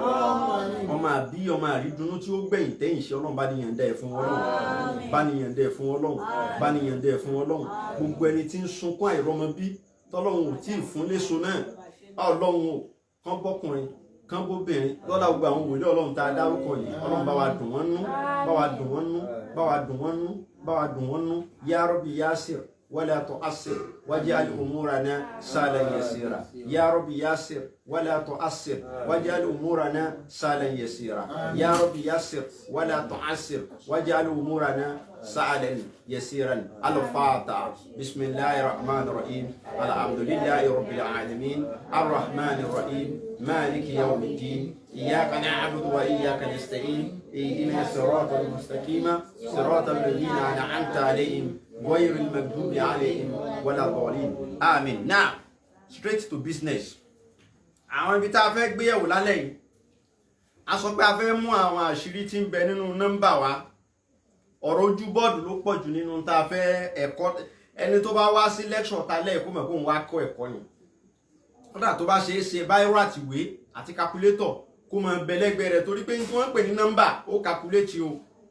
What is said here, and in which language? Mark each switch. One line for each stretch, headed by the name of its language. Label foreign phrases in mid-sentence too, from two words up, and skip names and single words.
Yoruba: Ọmọ àbí ọmọ àrídùnnú tí ó gbẹ̀yìn tẹ́yìn ṣe Ọlọ́run bá ní yànda ẹ̀ fún Ọlọ́run, bá ní yànda ẹ̀ fún Ọlọ́run, bá ní yànda ẹ̀ fún Ọlọ́run. Gbogbo ẹni tí ń sunkún àìrọ́mọ bí tọ́lọ́run ò tí ì fún léso náà, Ọlọ́run ò kán bọ́kùnrin kán bóbìnrin lọ́la gbogbo àwọn wòlíì Ọlọ́run tá a dárúkọ yìí, Ọlọ́run bá wa dùn wọ́n nú, bá wa dùn wọ́n nú, bá wa dùn wọ́n nú, bá dùn wọ́n nú
Arabic: يا رب يسر ولا تعسر واجعل أمورنا سهلا يسيرا يا رب يسر ولا تعسر واجعل أمورنا سهلا يسيرا يا رب يسر ولا تعسر واجعل أمورنا سعدا يسيرا. الفاتحة. بسم الله الرحمن الرحيم الحمد لله رب العالمين الرحمن الرحيم مالك يوم الدين إياك نعبد وإياك نستعين اهدنا الصراط المستقيم صراط الذين أنعمت عليهم غير المغضوب عليهم ولا الضالين آمين.
English: Now straight to business.
Yoruba: àwọn ibi tá a fẹ́ gbé yẹ̀wò lálẹ́ yìí a sọ pé a fẹ́ mú àwọn àṣírí tí ń bẹ nínú nọ́mbà wa. ọ̀rọ̀ ojú bọ́ọ̀dù ló pọ̀ jù nínú tá a fẹ́ ẹ̀kọ́ ẹni tó bá wá sí lecture ta lẹ́ẹ̀kọ́ mọ̀ kó ń wá kọ́ ẹ̀kọ́ yìí kódà tó bá ṣe é ṣe báírò àtìwé àti calculator kó mọ bẹ̀lẹ́gbẹ̀ rẹ̀ torí pé tí wọ́n pè ní nọ́mbà ó calculate o